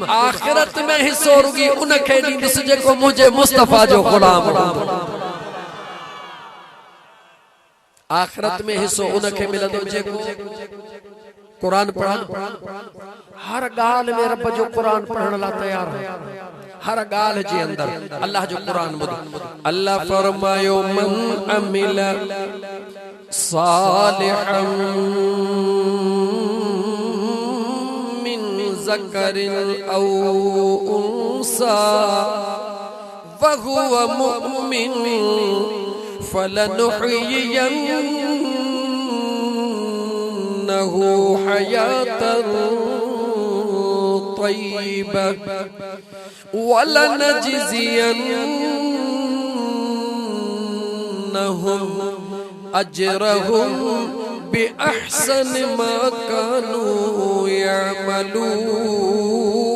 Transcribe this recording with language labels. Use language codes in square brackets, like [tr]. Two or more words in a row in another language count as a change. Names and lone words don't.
[sd] आख़िरत में हिसो रुॻी उन खे ॾींदुसि जेको मुंहिंजे मुस्तफा जो ग़ुलाम हो। आखिरत में हिस्सो उनखे मिलंदो जेको कुरान पढ़ण। हर गाल में रब जो कुरान पढ़ण ला तैयार है। हर गाल जे अंदर अल्लाह जो कुरान ॿुध। अल्लाह फरमायो [ar] من عمل صالحا من ذكر أو أنثى وهو مؤمن فلنحيينه حياة طيبة ولنجزينهم أجرهم بأحسن ما كانوا يعملون.